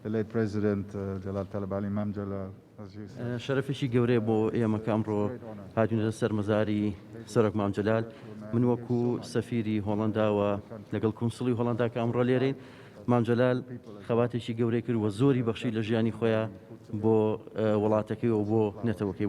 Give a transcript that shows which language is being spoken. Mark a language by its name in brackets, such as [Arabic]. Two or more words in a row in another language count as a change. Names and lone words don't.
[English] the late President Jalal Talabani, Imam Jalal, as you said. [Central Kurdish] شەرەفێکی گەورەیە بۆ ئێمە کە ئەمڕۆ هاتوونە سەر مەزاری سەرۆک مام جەلال. من وەکو سەفیری هۆڵەنداوە لەگەڵ کونسڵی هۆڵەندا کە ئەمڕۆ لێرەین، مام جەلال خەباتێکی گەورەی کرد و زۆری بەخشی لە ژیانی خۆیان بۆ وڵاتەکەی و بۆ نێتەوەکەی.